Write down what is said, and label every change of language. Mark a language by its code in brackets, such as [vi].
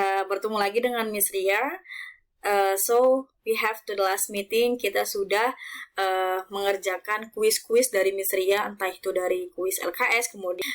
[id] Bertemu lagi dengan Miss Ria. [en] So we have to the last meeting. [id] Kita sudah mengerjakan kuis-kuis dari Miss Ria, entah itu dari kuis LKS kemudian.